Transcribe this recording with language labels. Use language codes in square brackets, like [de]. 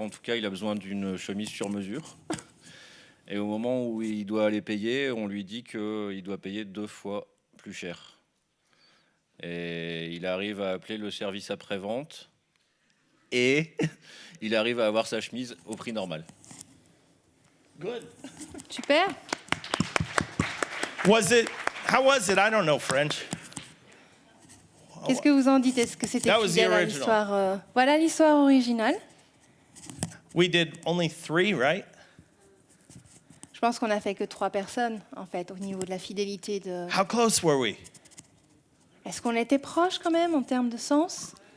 [fr] En tout cas, il a besoin d'une chemise sur mesure. Et au moment où il doit aller payer, on lui dit qu'il doit payer 2 fois plus cher. Et il arrive à appeler le service après-vente et il arrive à avoir sa chemise au prix normal. [en] Good. [fr] Super. [en] How was it? I don't know French. [fr] Qu'est-ce que vous en dites? Est-ce que c'était [en] That was the [fr] fidèle à [en] original. [fr] l'histoire? Voilà l'histoire originale. [en] We did only 3, right? [fr] Je pense qu'on a fait que 3 personnes, en fait, au niveau de la fidélité de... [en] How close were we? [fr] Est-ce qu'on était proche quand même en termes de sens?